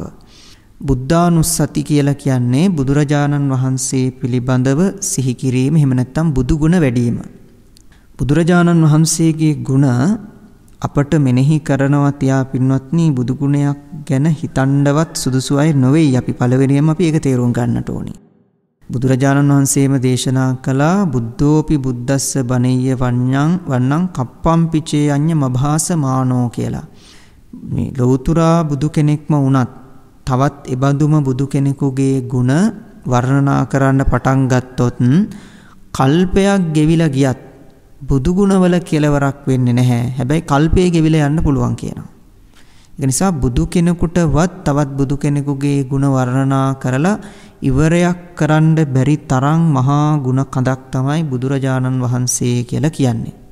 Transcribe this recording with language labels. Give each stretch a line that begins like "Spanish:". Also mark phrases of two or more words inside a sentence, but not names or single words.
Sinhala: බුද්ධානුස්සති කියලා කියන්නේ බුදුරජාණන් වහන්සේ පිළිබඳව සිහි කිරීම, එහෙම නැත්නම් බුදු ගුණ වැඩිම. බුදුරජාණන් වහන්සේගේ ගුණ අපට මෙනෙහි කරනවා තියා පින්වත්නි, බුදු ගුණයක් ගැන හිතන්නවත් සුදුසු අය නොවේයි. අපි පළවෙනියෙන්ම අපි ඒක තේරුම් ගන්නට ඕනි. බුදුරජාණන් වහන්සේම දේශනා කළා
Pali: බුද්ධෝපි බුද්දස්ස බණීය වන්නං කප්පම්පිචේ අඤ්ඤ මභාස මානෝ කියලා.
Sinhala: මේ ලෞතුරා බුදු කෙනෙක්ම වුණත් තවත් එබඳුම බුදු කෙනෙකුගේ ගුණ වර්ණනා කරන්න පටන් ගත්තොත් කල්පයක් ගෙවිලා ගියත් බුදු ගුණවල කෙලවරක් වෙන්නේ නැහැ. හැබැයි කල්පයේ ගෙවිලා යන්න පුළුවන් කියනවා. ඒ නිසා බුදු කෙනෙකුටවත් තවත් බුදු කෙනෙකුගේ ගුණ වර්ණනා කරලා ඉවරයක් කරන්න බැරි තරම් මහා ගුණ කඳක් තමයි බුදුරජාණන් වහන්සේ කියලා කියන්නේ.